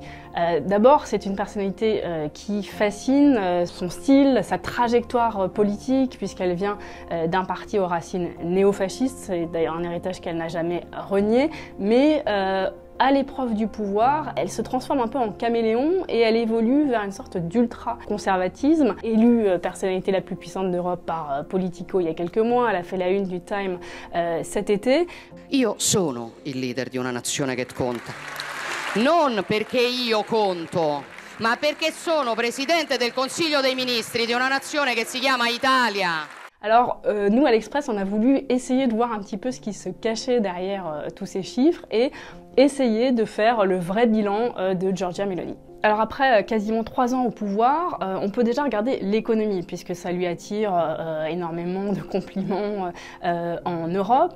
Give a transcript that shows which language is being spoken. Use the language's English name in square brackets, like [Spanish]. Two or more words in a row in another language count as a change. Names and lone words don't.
[French] D'abord, c'est une personnalité qui fascine, son style, sa trajectoire politique, puisqu'elle vient d'un parti aux racines néofascistes, c'est d'ailleurs un héritage qu'elle n'a jamais renié, mais à l'épreuve du pouvoir, elle se transforme un peu en caméléon et elle évolue vers une sorte d'ultra-conservatisme. Élue personnalité la plus puissante d'Europe par Politico il y a quelques mois, elle a fait la une du Time cet été. [Italian] Io sono il leader di una nazione che conta. Non perché io conto, ma perché sono presidente del Consiglio dei Ministri di una nazione che si chiama Italia. [French] Alors, nous, à l'Express, on a voulu essayer de voir un petit peu ce qui se cachait derrière tous ces chiffres et essayer de faire le vrai bilan de Giorgia Meloni. Alors après quasiment 3 ans au pouvoir, on peut déjà regarder l'économie, puisque ça lui attire énormément de compliments en Europe.